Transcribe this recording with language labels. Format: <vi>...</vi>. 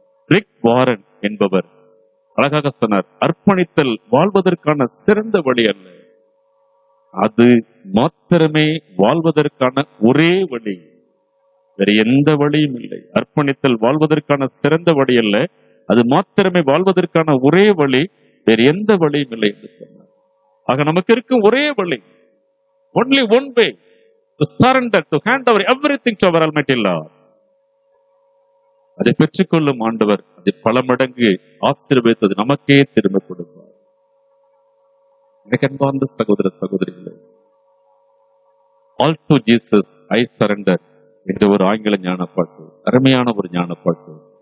<ta>Rig Warren என்பவர் அழகாக சொன்னார், அர்ப்பணித்தல் வாழ்வதற்கான சிறந்த வழி அல்ல, அது மாத்திரமே வாழ்வதற்கான ஒரே வழி, வேற எந்த வழியும் இல்லை. அர்ப்பணித்தல் வாழ்வதற்கான சிறந்த வழி அல்ல, அது மாத்திரமே வாழ்வதற்கான ஒரே வழி, வேற எந்த வழியும் இல்லை என்று சொன்னார். ஆக நமக்கு இருக்கும் ஒரே வழி,</ta> <en>only one way to surrender, to hand over everything to our Almighty Lord.</en> <ta>அதை பெற்றுக்கொள்ளும் ஆண்டவர் அதை பல மடங்கு ஆசீர்வதித்தது நமக்கே திரும்ப கொடுப்பார். அன்பார்ந்த சகோதர சகோதரிகளே, all to Jesus I surrender என்ற ஒரு ஆங்கில ஞானப்பாட்டு, அருமையான ஒரு ஞானப்பாட்டு.</ta>